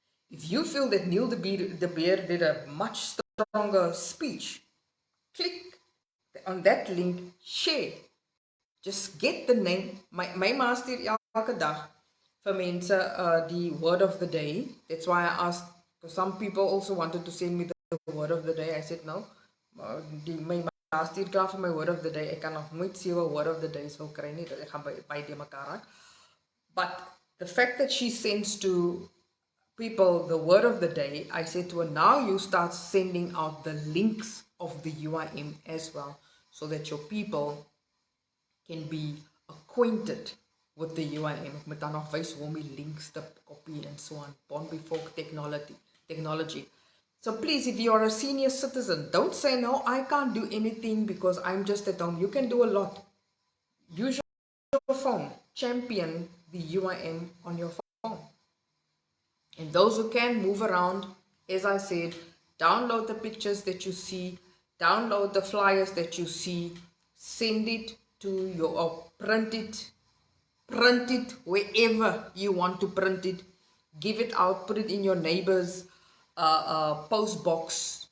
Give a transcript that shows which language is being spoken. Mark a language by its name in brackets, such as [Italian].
[English] If you feel that Neil de Beer did a much stronger speech, click on that link, share. Just get the name. [Afrikaans] My ma stuur elke dag vir mense die word of the day. [English] That's why I asked, because some people also wanted to send me the word of the day. I said no. [Afrikaans] My ma stuur klaar vir my word of the day. Ek kan nog nooit 7 word of the days wil kry nie. Ek gaan by die mekaar raak. [English] But the fact that she sends to people the word of the day, I said to her, now you start sending out the links of the UIM as well, so that your people can be acquainted with the UIM. [Afrikaans] Ek moet dan nog wys hoe om die links te copy and so on. [English] Born before technology. So please, if you are a senior citizen, don't say, no, I can't do anything because I'm just at home. You can do a lot. Use your phone. Champion the UIM on your phone. And those who can move around, as I said, download the pictures that you see, download the flyers that you see, send it to your, or print it wherever you want to print it, give it out, put it in your neighbor's post box.